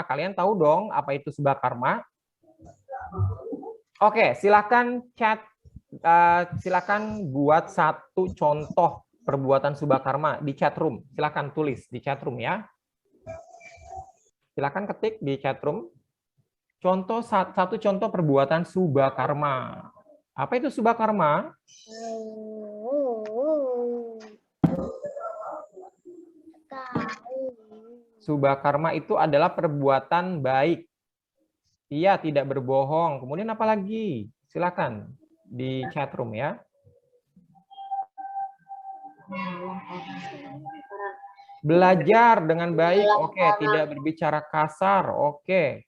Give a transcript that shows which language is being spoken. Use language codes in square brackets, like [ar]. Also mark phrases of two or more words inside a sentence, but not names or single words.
[id] Kalian tahu dong apa itu subhakarma? Oke, silakan chat, silakan buat satu contoh perbuatan subhakarma di [en] chat room. [id] Silakan tulis di [en] chat room [id] ya. Silakan ketik di [en] chat room. [id] Satu contoh perbuatan subhakarma. Apa itu subah karma? Subah karma itu adalah perbuatan baik. Iya, tidak berbohong. Kemudian apa lagi? Silakan di [en] chat room [id] ya. Belajar dengan baik, oke. Tidak berbicara kasar, oke.